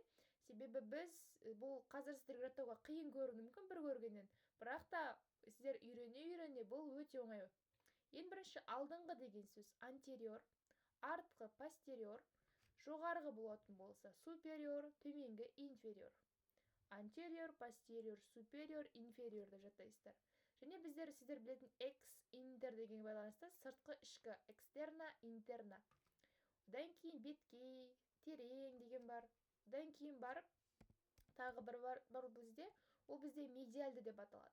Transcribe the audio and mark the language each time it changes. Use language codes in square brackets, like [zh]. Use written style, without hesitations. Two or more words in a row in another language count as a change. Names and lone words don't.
[kk] Себебі біз бұл қазір сіздерге жаттауға қиын көрінуі мүмкін бір көргеннен, бірақ та сіздер үйрене бұл өте оңай. Ең бірінші алдыңғы деген сөз anterior, артқы posterior, жоғарғы болатын болса superior, төменгі inferior. [la] Anterior, posterior, superior, inferior [kk] деп жаттайсыздар. Және сіздер білетін [la] ex, inter [kk] деген байланысты сыртқы ішкі, [la] externa, interna. [kk] Одан кейін беткей, терең деген бар. Одан кейін барып тағы бір бар бізде, ол бізде медиалды деп аталады.